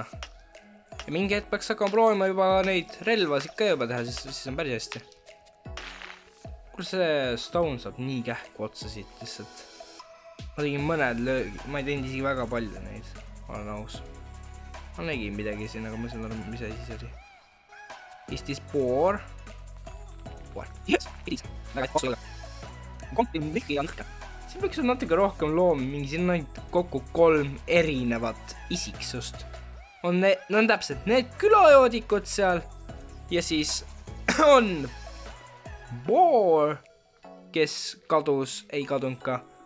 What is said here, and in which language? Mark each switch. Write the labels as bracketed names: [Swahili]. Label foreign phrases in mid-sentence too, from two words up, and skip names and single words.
[Estonian] Ja mingi hetk peaks hakkama proovima juba neid relvasid ka juba teha, siis on päris hästi. Kuule, see stone saab nii kähku otsa siit lihtsalt. Ma tegin mõned löögid, ma ei teinud isegi väga palju neid, olen aus. Ma nägin midagi siin, aga ma ei saanud aru, mis asi see oli. [English] Is this boar? pool. Yes, it is. [Estonian] Väga hästi olla. Kompim lihki ja lõhka. siin võiks olla natuke rohkem loomi, mingi siin on kokku 3 erinevat isiksust. On täpselt need külajoodikud seal ja siis on Boar, kes kadus, ei kadunud ka.